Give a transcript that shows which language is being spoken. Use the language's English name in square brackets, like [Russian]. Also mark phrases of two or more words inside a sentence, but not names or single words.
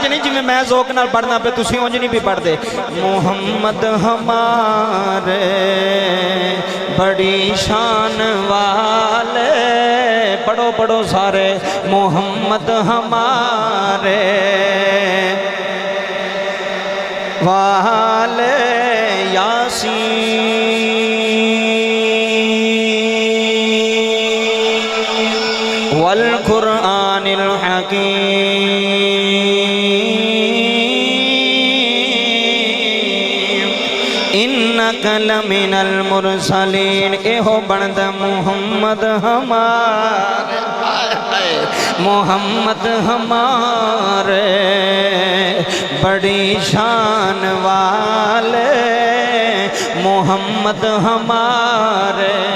[Punjabi] نہیں جویں میں ذوق نال پڑھنا پے تسیں انج نہیں بھی پڑھدے [Urdu] محمد ہمارے بڑی شان والے پڑھو پڑھو سارے محمد ہمارے [Arabic] वाले يس والقرآن الحكيم إنك لمن المرسلين [Urdu] ایہو بند محمد ہمارے محمد ہمارے بڑی شان والے محمد ہمارے